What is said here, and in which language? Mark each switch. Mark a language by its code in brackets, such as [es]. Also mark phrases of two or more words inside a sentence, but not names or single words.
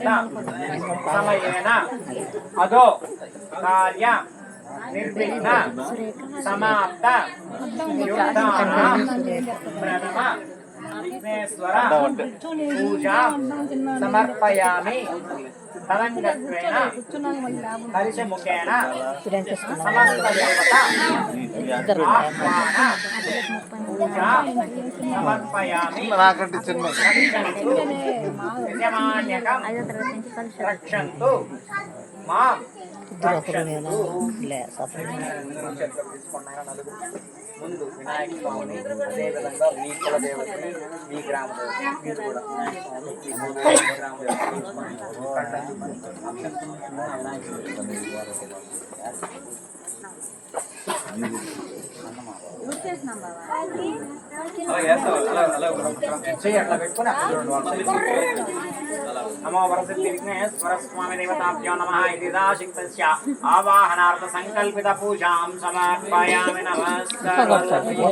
[sa] समयेन अदो कार्य निर्विघ्न समाप्त युक्तानां प्रथम विघ्नेश्वर पूजा समर्पयामि तदङ्गत्वेन हरिषमुखेन समस्तदेवता आह्वान पूजा समर्पयामि यजमान्यकं रक्षन्तु मां [te] ముందు వినాయక స్వామిని అదేవిధంగా మీ కుల దేవతని మీ గ్రామ దేవతని మీరు కూడా గ్రామ అట్లా పెట్టుకుని [sa] नमो वरसिद्धिविघ्नेश्वर स्वामी देवताभ्यो नमः इति दाशिक्तस्य आवाहनार्थ संकल्पित पूजां समर्पयामि नमस्कारः